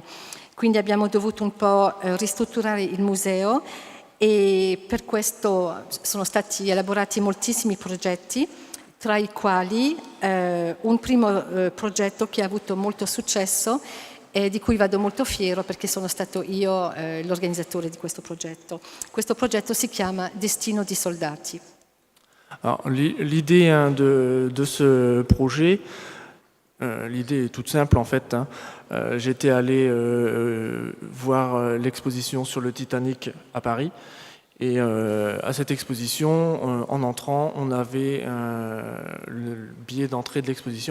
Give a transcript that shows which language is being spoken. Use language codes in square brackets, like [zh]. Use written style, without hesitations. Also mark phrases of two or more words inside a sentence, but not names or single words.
[it] Quindi abbiamo dovuto un po' ristrutturare il museo e per questo sono stati elaborati moltissimi progetti, tra i quali un primo progetto che ha avuto molto successo e di cui vado molto fiero perché sono stato io l'organizzatore di questo progetto. Questo progetto si chiama Destino di soldati. [fr] Alors, l'idée de ce projet, l'idée est toute simple en fait. J'étais allé voir l'exposition sur le Titanic à Paris. Et à cette exposition, en entrant, on avait le billet d'entrée de l'exposition.